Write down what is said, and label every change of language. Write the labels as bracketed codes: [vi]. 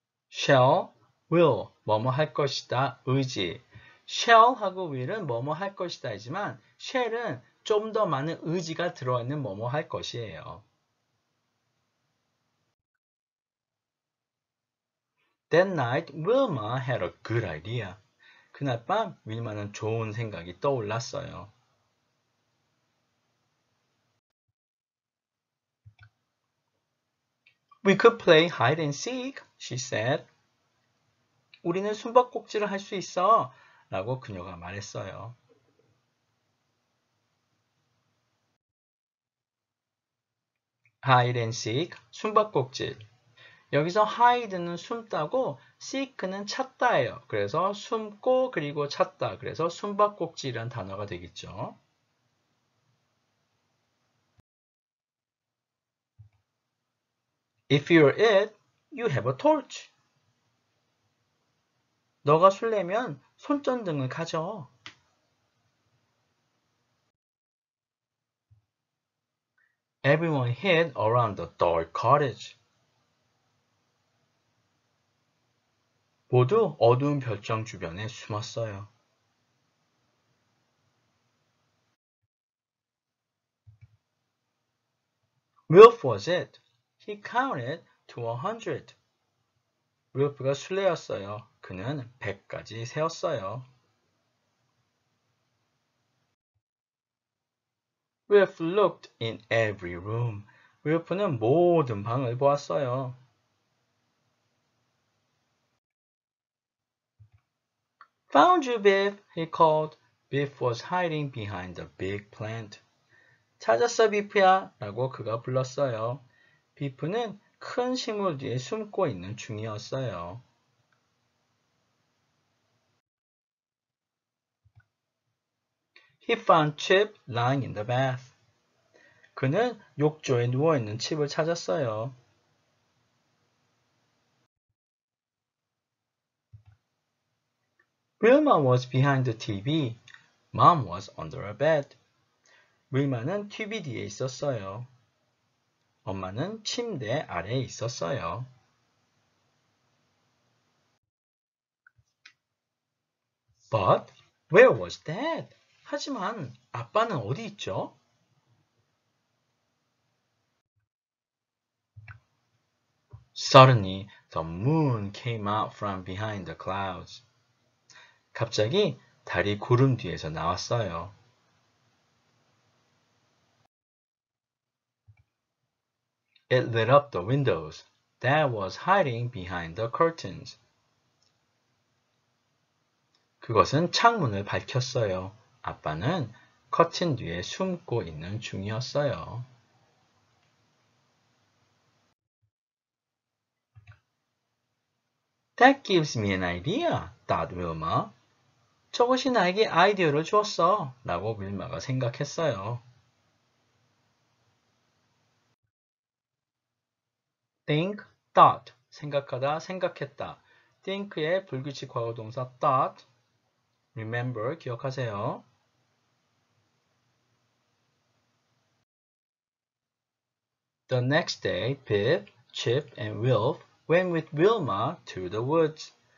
[ko] shall, will, 뭐뭐 할 것이다, 의지. shall하고 will은 뭐뭐 할 것이다 이지만 shall은 좀 더 많은 의지가 들어있는 뭐뭐 할 것이에요. [en] That night, Wilma had a good idea. [ko] 그날 밤 윌마는 좋은 생각이 떠올랐어요. [en] We could play hide and seek, she said. [ko] 우리는 숨바꼭질을 할 수 있어. 라고 그녀가 말했어요. [en] hide and seek, 숨바꼭질. [ko] 여기서 hide는 숨다고 seek는 찾다예요. 그래서 숨고 그리고 찾다. 그래서 숨바꼭질이란 단어가 되겠죠. [en] If you're it, you have a torch. [ko] 너가 술래면 손전등을 가져. [en] Everyone hid around the dark cottage. [ko] 모두 어두운 별장 주변에 숨었어요. [en] Wilf was it. He counted to 100. [ko] 윌프가 술래였어요. 그는 100까지 세었어요. [en] Wilf looked in every room. [ko] 윌프는 모든 방을 보았어요. [en] Found you, Biff, he called. Biff was hiding behind the big plant. [ko] 찾았어, 비프야, 라고 그가 불렀어요. 비프는 큰 식물 뒤에 숨고 있는 중이었어요. [en] He found Chip lying in the bath. [ko] 그는 욕조에 누워있는 칩을 찾았어요. [en] Wilma was behind the TV. Mom was under a bed. [ko] 윌마는 TV 뒤에 있었어요. 엄마는 침대 아래에 있었어요. [en] But where was Dad? [ko] 하지만 아빠는 어디 있죠? [en] Suddenly, the moon came out from behind the clouds. [ko] 갑자기 달이 구름 뒤에서 나왔어요. [en] It lit up the windows. Dad was hiding behind the curtains. [ko] 그것은 창문을 밝혔어요. 아빠는 커튼 뒤에 숨고 있는 중이었어요. [en] That gives me an idea, thought Wilma. [ko] 저것이 나에게 아이디어를 주었어. 라고 윌마가 생각했어요. [en] think, thought. 생각하다, 생각했다. [ko] think의 불규칙 과거동사 thought. remember, 기억하세요. [en] The next day, Pip, Chip, and Wilf went with Wilma to the woods.